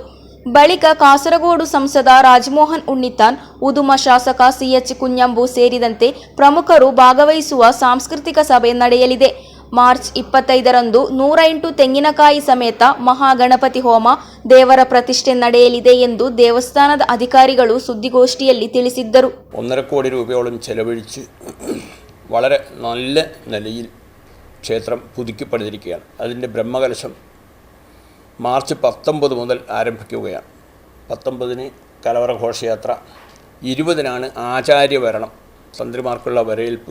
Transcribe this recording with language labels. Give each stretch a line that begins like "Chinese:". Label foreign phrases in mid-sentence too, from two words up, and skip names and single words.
Kannada: ಬಳಿಕ ಕಾಸರಗೋಡು ಸಂಸದ ರಾಜಮೋಹನ್ ಉಣ್ಣಿತಾನ್, ಉದುಮ ಶಾಸಕ ಸಿಎಚ್ ಕುഞ്ഞಂಬು ಸೇರಿದಂತೆ ಪ್ರಮುಖರು ಭಾಗವಹಿಸುವ ಸಾಂಸ್ಕೃತಿಕ ಸಭೆ ನಡೆಯಲಿದೆ. ಮಾರ್ಚ್ 25ರಂದು 108 ತೆಂಗಿನಕಾಯಿ ಸಮೇತ ಮಹಾಗಣಪತಿ ಹೋಮ, ದೇವರ ಪ್ರತಿಷ್ಠೆ ನಡೆಯಲಿದೆ ಎಂದು ದೇವಸ್ಥಾನದ ಅಧಿಕಾರಿಗಳು ಸುದ್ದಿಗೋಷ್ಠಿಯಲ್ಲಿ ತಿಳಿಸಿದ್ದರು.
Malayalam: 1.5 കോടി രൂപയോളം ചെലവഴിച്ച് വളരെ നല്ല നിലയിൽ ക്ഷേത്രം പുതുക്കിപ്പണിതിരിക്കുകയാണ്. അതിൻ്റെ ബ്രഹ്മകലശം മാർച്ച് 19 മുതൽ ആരംഭിക്കുകയാണ്. 19-ന് കലവറ ഘോഷയാത്ര, 20-നാണ് ആചാര്യവരണം, തന്ത്രിമാർക്കുള്ള വരവേൽപ്പ്.